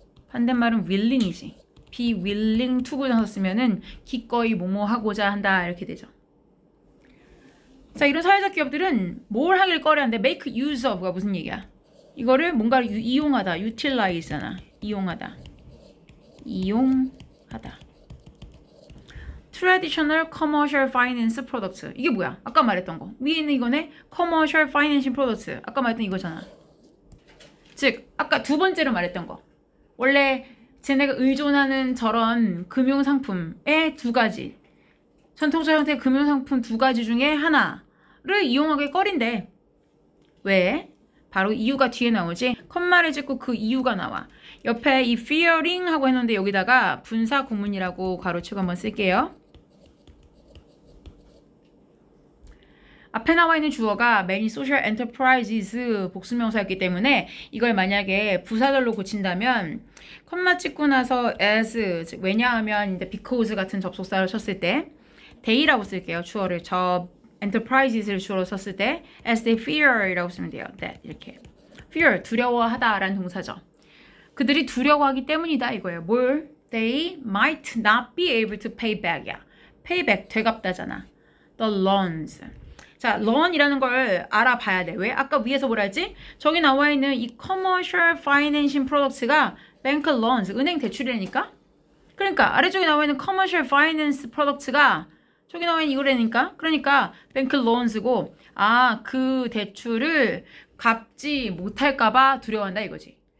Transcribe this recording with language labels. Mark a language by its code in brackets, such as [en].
[ko] 반대말은 willing이지. be willing 투부정사 쓰면은 기꺼이 뭐뭐 하고자 한다 이렇게 되죠. 자, 이런 사회적 기업들은 뭘 하길 꺼려하는데 [en] make use of [ko] 가 무슨 얘기야? 이거를 뭔가를 이용하다, utilize잖아. 이용하다. 이용하다. [en] traditional commercial finance products. [ko] 이게 뭐야? 아까 말했던 거. 위에 있는 이거네. [en] commercial financing products. [ko] 아까 말했던 이거잖아. 즉, 아까 두 번째로 말했던 거. 원래 쟤네가 의존하는 저런 금융상품의 두 가지. 전통적 형태의 금융상품 두 가지 중에 하나를 이용하기 꺼린데. 왜? 바로 이유가 뒤에 나오지. 컴마를 찍고 그 이유가 나와. 옆에 이 fearing 하고 했는데 여기다가 분사 구문이라고 가로치고 한번 쓸게요. 앞에 나와 있는 주어가 [en] many social enterprises [ko] 복수명사였기 때문에 이걸 만약에 부사절로 고친다면 컴마 찍고 나서 as, 즉 왜냐하면 이제 because 같은 접속사를 쳤을 때 they라고 쓸게요. 주어를 저 enterprises를 주어로 썼을 때 [en] as they fear [ko] 이라고 쓰면 돼요. that 이렇게 fear 두려워하다라는 동사죠. 그들이 두려워하기 때문이다 이거예요. 뭘? [en] They might not be able to pay back이야. pay back [ko] 되갚다잖아. [en] The loans. [ko] 자, loan이라는 걸 알아봐야 돼. 왜? 아까 위에서 뭐라 했지? 저기 나와 있는 이 [en] commercial financing products [ko] 가 bank loans, 은행 대출이라니까? 그러니까 아래쪽에 나와 있는 [en] commercial finance products [ko] 가 저기 나와 있는 이거라니까? 그러니까 bank loans고 그 대출을 갚지 못할까봐 두려워한다 이거지.